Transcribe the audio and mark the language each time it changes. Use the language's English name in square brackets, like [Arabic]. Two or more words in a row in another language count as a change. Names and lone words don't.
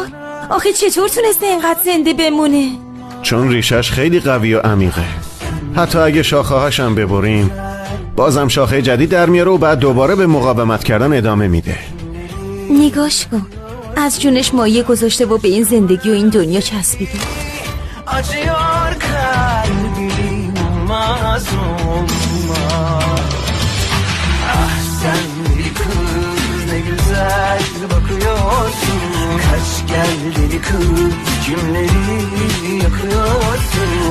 [Persian] آخه چطور تونسته اینقدر زنده بمونه؟ چون ریشش خیلی قوی و عمیقه. حتی اگه شاخه‌هاش هم ببریم بازم شاخه جدید در میاره و بعد دوباره به مقاومت کردن ادامه میده. نگاش کن، از جونش مایه گذاشته و به این زندگی و این دنیا چسبیده. [Turkish] Acıyor kalbim mazluma. Ah sen deli kız ne güzel bakıyorsun. Kaç gel deli kız kimleri yakıyorsun.